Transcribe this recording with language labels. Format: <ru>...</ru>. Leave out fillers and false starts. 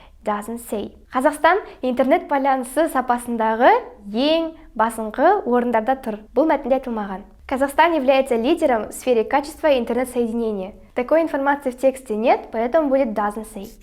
<en>Doesn't say.</en> <kk>Қазақстан интернет байланысы сапасындағы ең басыңқы орындарда тұр. Бұл мәтінде айтылмаған.</kk> <ru>Казахстан является лидером в сфере качества интернет-соединения. Такой информации в тексте нет, поэтому будет</ru> <en>doesn't say.</en>